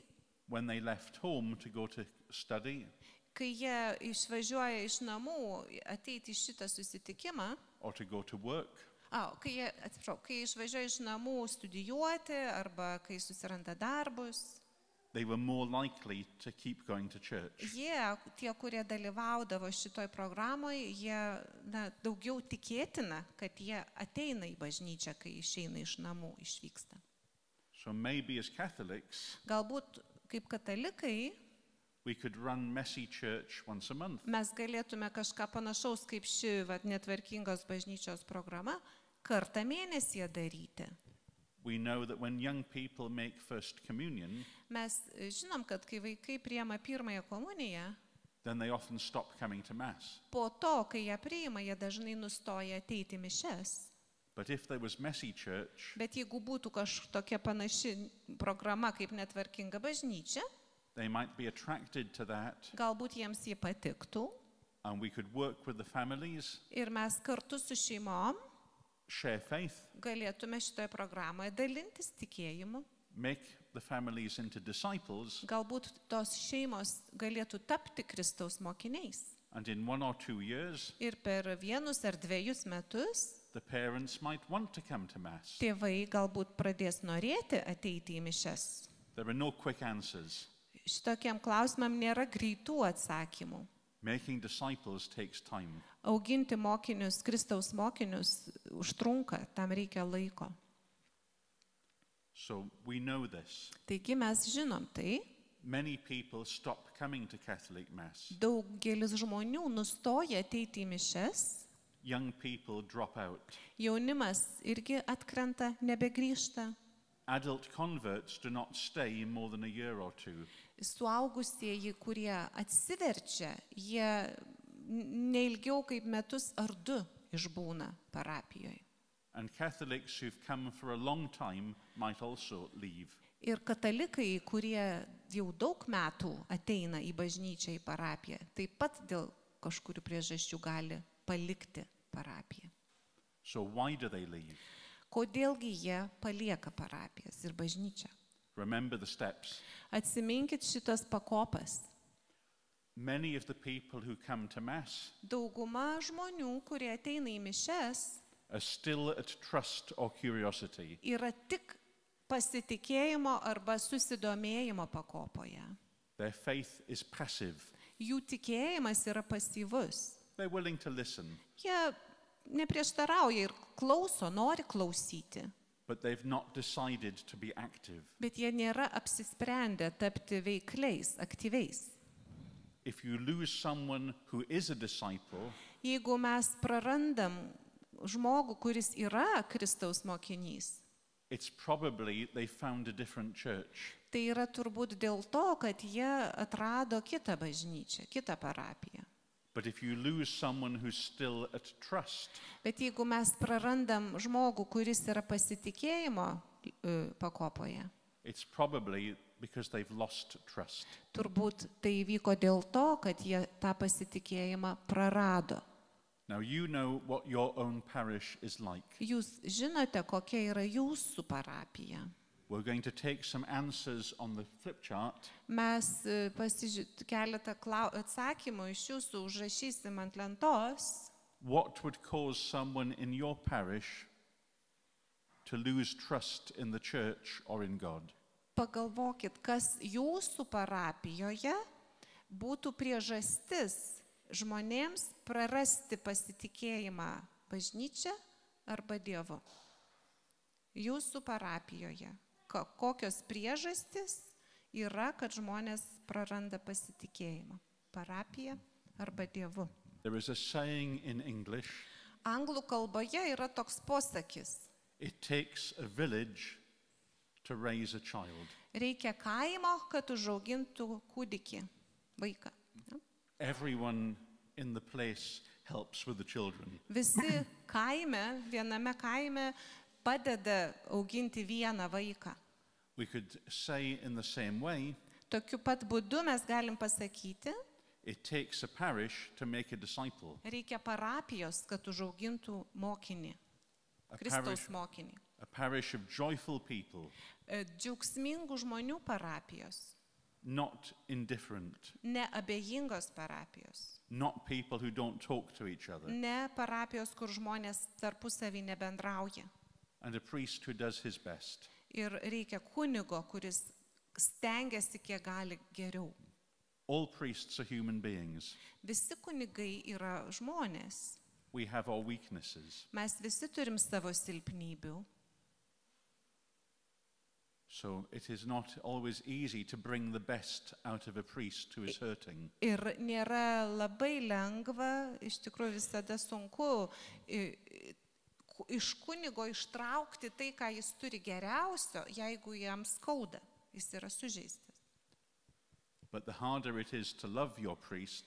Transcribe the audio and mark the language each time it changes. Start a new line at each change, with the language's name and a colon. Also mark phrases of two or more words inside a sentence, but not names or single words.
English: when they left home to go to study
Lithuanian: kai jie išvažiuoja iš namų ateiti į šitą susitikimą,
English: or to go to work,
Lithuanian: kai išvažiuoja iš namų studijuoti arba kai susiranda darbus,
English: they were more likely to keep going to church.
Lithuanian: tie, kurie dalyvaudavo šitoj programoje, jie daugiau tikėtina, kad jie ateina į bažnyčią, kai išeina iš namų, išvyksta.
English: So maybe as Catholics,
Lithuanian: Galbūt kaip katalikai
English: we could run messy church once a month.
Lithuanian: mes galėtume kažką panašaus kaip ši netvarkingos bažnyčios programa kartą mėnesyje daryti.
English: We know that when young people make first communion,
Lithuanian: Mes žinom, kad kai vaikai priima pirmąją komuniją,
English: then they often stop coming to Mass.
Lithuanian: po to, kai jie priima, jie dažnai nustoja ateiti į mišias.
English: But if there was messy church,
Lithuanian: Bet jeigu būtų kažkokia panaši programa kaip netvarkinga bažnyčia,
English: they might be attracted to that,
Lithuanian: galbūt jiems jį patiktų
English: and we could work with the families,
Lithuanian: ir mes kartu su šeimom
English: share faith,
Lithuanian: galėtume šitoje programoje dalintis tikėjimu.
English: make the families into disciples,
Lithuanian: Galbūt tos šeimos galėtų tapti Kristaus mokiniais.
English: and in 1 or 2 years,
Lithuanian: Ir per 1 ar 2 metus
English: the parents might want to come to Mass.
Lithuanian: tėvai galbūt pradės norėti ateiti į mišias.
English: There are no quick answers.
Lithuanian: Šitokiam klausimam nėra greitų atsakymų.
English: Making disciples takes time.
Lithuanian: Auginti mokinius, Kristaus mokinius užtrunka, tam reikia laiko.
English: So we know this.
Lithuanian: Taigi mes žinom tai,
English: Many people stop coming to Catholic Mass.
Lithuanian: daugelis žmonių nustoja ateiti į mišias,
English: Young people drop out.
Lithuanian: jaunimas irgi atkrenta, nebegrįžta.
English: Adult converts do not stay more than a year or two.
Lithuanian: Suaugusieji, kurie atsiverčia, jie neilgiau kaip metus ar 2 išbūna parapijoje.
English: And Catholics who've come for a long time might also leave.
Lithuanian: Ir katalikai, kurie jau daug metų ateina į bažnyčią, į parapiją, taip pat dėl kažkurių priežasčių gali palikti parapiją.
English: So why do they leave?
Lithuanian: Kodėlgi jie palieka parapijas ir bažnyčią?
English: Remember the steps.
Lithuanian: Atsiminkit šitas pakopas.
English: Many of the people who come to Mass
Lithuanian: Dauguma žmonių, kurie ateina į mišias,
English: are still at trust or curiosity.
Lithuanian: yra tik pasitikėjimo arba susidomėjimo pakopoje.
English: Their faith is passive.
Lithuanian: Jų tikėjimas yra pasyvus.
English: They're willing to listen,
Lithuanian: Jie neprieštarauja ir klauso, nori klausyti,
English: but they've not decided to be active.
Lithuanian: bet jie nėra apsisprendę tapti veikliais, aktyviais.
English: If you lose someone who is a disciple,
Lithuanian: Jeigu mes prarandam žmogų, kuris yra Kristaus mokinys,
English: it's probably they found a different church.
Lithuanian: tai yra turbūt dėl to, kad jie atrado kitą bažnyčią, kitą parapiją.
English: But if you lose someone who's still at trust,
Lithuanian: Bet jeigu mes prarandam žmogų, kuris yra pasitikėjimo pakopoje,
English: it's probably because they've lost trust.
Lithuanian: turbūt tai vyko dėl to, kad jie tą pasitikėjimą prarado.
English: Now you know what your own parish is like.
Lithuanian: Jūs žinote, kokia yra jūsų parapija.
English: We're going to take some answers on the flip chart,
Lithuanian: Mes keletą atsakymų iš jūsų užrašysim ant lentos.
English: what would cause someone in your parish to lose trust in the church or in God?
Lithuanian: Pagalvokit, kas jūsų parapijoje būtų priežastis žmonėms prarasti pasitikėjimą bažnyčią arba Dievu. Jūsų parapijoje. Kokios priežastys yra, kad žmonės praranda pasitikėjimą. Parapija arba Dievu.
English: There is a saying in English,
Lithuanian: Anglų kalboje yra toks posakis.
English: it takes a village to raise a child.
Lithuanian: Reikia kaimo, kad užaugintų kūdikį, vaiką.
English: Everyone in the place helps with the children.
Lithuanian: Visi kaime, viename kaime padeda auginti vieną vaiką.
English: We could say in the same way,
Lithuanian: Tokiu pat būdu mes galim pasakyti,
English: it takes a parish to make a disciple.
Lithuanian: reikia parapijos, kad užaugintų mokinį, Kristaus mokinį.
English: A parish of joyful people,
Lithuanian: Džiaugsmingų žmonių parapijos,
English: not indifferent,
Lithuanian: neabejingos parapijos,
English: not people who don't talk to each other,
Lithuanian: ne parapijos, kur žmonės tarpusavį nebendrauja.
English: and a priest who does his best.
Lithuanian: Ir reikia kunigo, kuris stengiasi kiek gali geriau.
English: All priests are human beings.
Lithuanian: Visi kunigai yra žmonės.
English: We have our weaknesses.
Lithuanian: Mes visi turim savo silpnybių.
English: So it is not always easy to bring the best out of a priest who is hurting.
Lithuanian: Ir nėra labai lengva, iš tikrųjų visada sunku iš kunigo ištraukti tai, ką jis turi geriausio, jeigu jam skauda, jis yra sužeistas.
English: But the harder it is to love your priest,